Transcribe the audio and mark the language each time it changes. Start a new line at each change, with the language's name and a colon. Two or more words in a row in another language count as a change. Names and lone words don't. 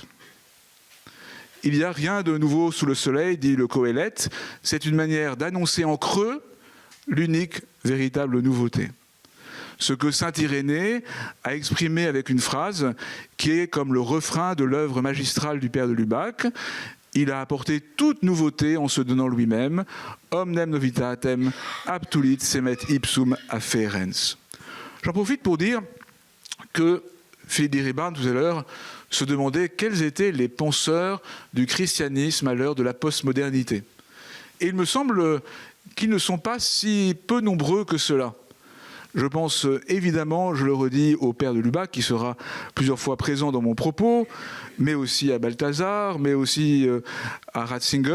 French: Il n'y a rien de nouveau sous le soleil, dit le Qoélète, c'est une manière d'annoncer en creux l'unique véritable nouveauté. Ce que saint Irénée a exprimé avec une phrase qui est comme le refrain de l'œuvre magistrale du père de Lubac. Il a apporté toute nouveauté en se donnant lui-même.
Latin: Omnem novitatem abtulit semet ipsum afferens.
French: J'en profite pour dire que Philippe Déribande, tout à l'heure, se demandait quels étaient les penseurs du christianisme à l'heure de la postmodernité. Et il me semble qu'ils ne sont pas si peu nombreux que cela. Je pense évidemment, je le redis, au père de Lubac, qui sera plusieurs fois présent dans mon propos, mais aussi à Balthazar, mais aussi à Ratzinger.